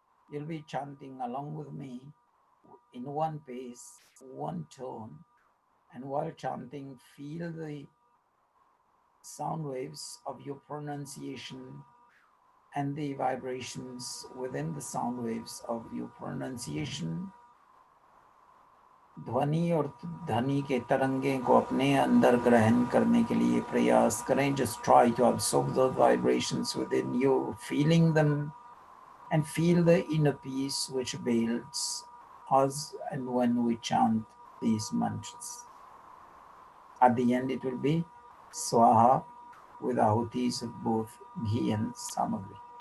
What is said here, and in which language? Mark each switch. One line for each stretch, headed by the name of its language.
English: You'll be chanting along with me in one pace, one tone, and while chanting, feel the sound waves of your pronunciation and the vibrations within the sound waves of your pronunciation.
Hindi: ध्वनि और ध्वनि के तरंगे को अपने अंदर ग्रहण करने के लिए प्रयास करें.
English: Just try to absorb those vibrations within you, feeling them, and feel the inner peace which builds as and when we chant these mantras. At the end, it will be Swaha with ahutis of both ghee and samagri.